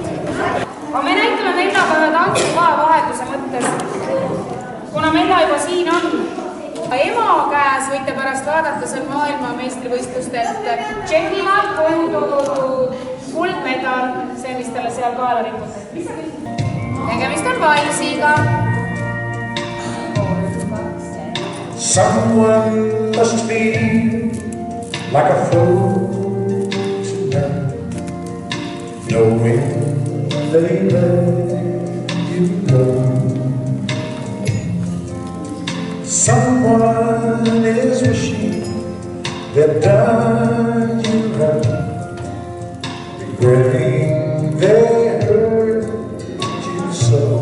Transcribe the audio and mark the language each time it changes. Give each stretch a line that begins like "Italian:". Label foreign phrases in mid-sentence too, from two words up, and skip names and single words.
Estonian: Aga me näitame Mellaga ühe tantsu vahetuse mõttes. Kuna Mella juba siin on, ema käes võite pärast vaadata, see on maailmameistrivõistlustelt Tšehhimaalt toodud kuldmedal, see, mis talle seal kaela riputati. Tegemist on valsiga.
English: Someone must be like a fool tonight, knowing they let you go. Someone is wishing they've done you right, regretting they hurt you so.